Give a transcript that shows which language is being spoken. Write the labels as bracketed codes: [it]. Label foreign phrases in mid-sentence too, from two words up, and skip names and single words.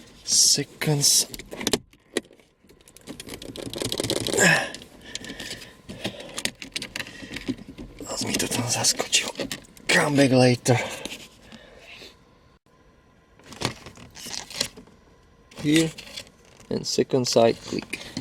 [en] seconds. [sk] Zas mi to tam zaskočil. [en] Come back later. Here and second side click.